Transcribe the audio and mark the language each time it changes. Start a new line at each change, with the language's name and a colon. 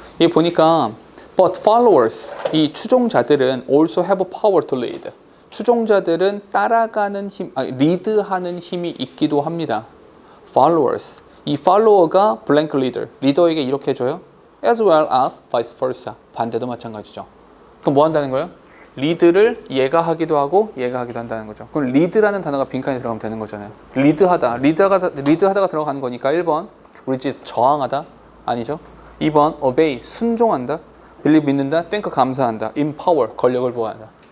Korean: 이 보니까
English: But followers,
Korean: 이 추종자들은
English: also have power to lead.
Korean: 추종자들은 따라가는 힘, 리드하는 힘이 있기도 합니다. Followers, 이 follower가 blank leader, 리더에게 이렇게 해줘요.
English: As well as vice versa,
Korean: 반대도 마찬가지죠. 그럼 뭐 한다는 거예요? 리드를 얘가 하기도 하고 얘가 하기도 한다는 거죠. 그럼 리드라는 단어가 빈칸에 들어가면 되는 거잖아요. 리드하다가 들어가는 거니까 1번 resist, 저항하다 아니죠. 2번 obey, 순종한다. believe, 믿는다. think, 감사한다. empower, 권력을 부여한다.